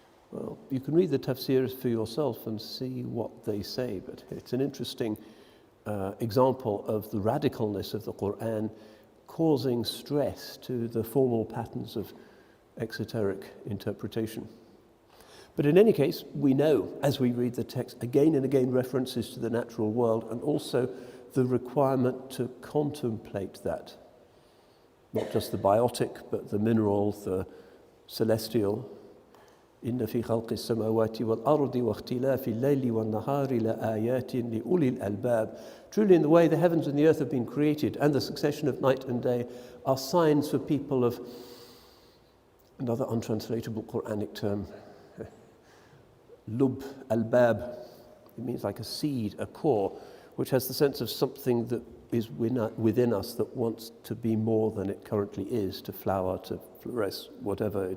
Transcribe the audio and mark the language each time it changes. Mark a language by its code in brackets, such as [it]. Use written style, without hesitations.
[en] Well, you can read the tafsirs for yourself and see what they say, but it's an interesting example of the radicalness of the Quran causing stress to the formal patterns of exoteric interpretation. But in any case, we know, as we read the text, again and again references to the natural world and also the requirement to contemplate that. Not just the biotic, but the mineral, the celestial. [ar] إن في خلق السماوات والأرض واختلاف الليل والنهار لآيات لأولي الألباب. [en] Truly, in the way the heavens and the earth have been created and the succession of night and day are signs for people of, another untranslatable Quranic term, lub, albab. It means like a seed, a core, which has the sense of something that is within us that wants to be more than it currently is, to flower, to flourish, whatever.